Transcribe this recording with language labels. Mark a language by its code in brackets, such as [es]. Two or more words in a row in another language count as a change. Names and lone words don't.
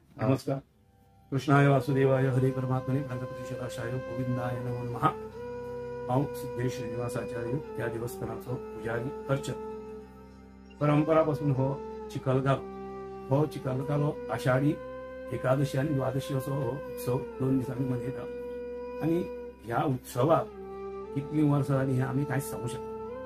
[kok] नमस्कार. [sa] कृष्णाय वासुदेवाय हरे परमात्मने प्रांतप्रतिशराशाय गोविंदाय नमो नमः. [kok] हांव सिद्धेश श्रीनिवासाचार्य त्या देवस्थानाचो पुजारी अर्चक. परंपरापासून हो चिखलकालो आषाढी एकादशी आणि द्वादशी असो हो उत्सव 2 दिसांनी मनयतात. आणि ह्या उत्सवाक कितली वर्सां जाली हें आमी कांयच सांगूंक शकना.